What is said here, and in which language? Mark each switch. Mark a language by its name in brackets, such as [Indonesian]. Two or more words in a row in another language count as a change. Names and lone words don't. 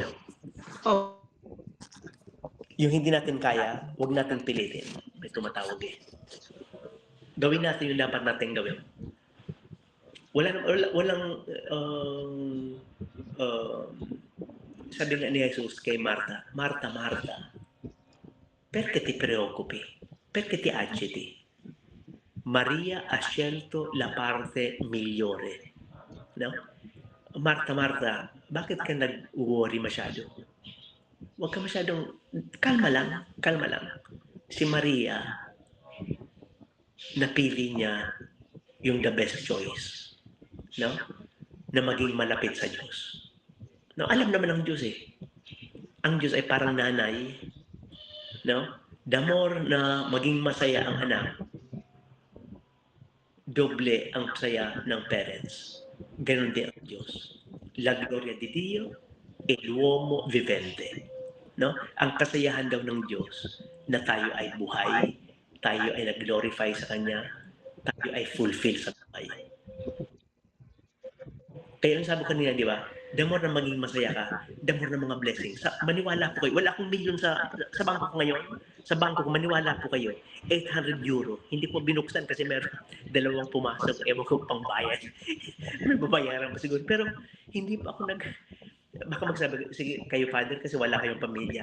[Filipino] Oh. Yung hindi natin kaya, huwag natin pilitin. May tumatawag eh. Gawin natin yung dapat natin gawin. Walang sabi nga ni Jesus kay Marta, [Italian] Marta, perché ti preoccupi? Perché ti agiti? Maria ha scelto la parte migliore. [Filipino] No? Marta, bakit ka nag-worry masyado? Huwag ka masyadong, kalma lang. Si Maria, napili niya yung [English] the best choice. [Filipino] No? Na maging malapit sa Diyos. No, alam naman ng Diyos eh. Ang Diyos ay parang nanay. No? [English] The more [Filipino] na maging masaya ang anak, doble ang saya ng parents. Ganon din ang Diyos. [Italian] La gloria di Dio e l'uomo vivente. [Filipino] No? Ang kasayahan daw ng Diyos na tayo ay buhay, tayo ay nag-glorify sa Kanya, tayo ay fulfill sa buhay. Kaya ang sabi ko kanina, di ba? [English] The more [Filipino] na maging masaya ka, [English] the more [Filipino] na mga blessings. Maniwala po kayo. Wala akong milyon sa bangko ko ngayon. Sa bangko ko, maniwala po kayo. [English] 800 euro. [Filipino] Hindi po binuksan kasi meron dalawang pumasok. Ewan ko pang bayad. May babayaran pa siguro. Pero hindi pa ako baka magsabi, [English] sige kayo Father [Filipino] kasi wala kayong pamilya.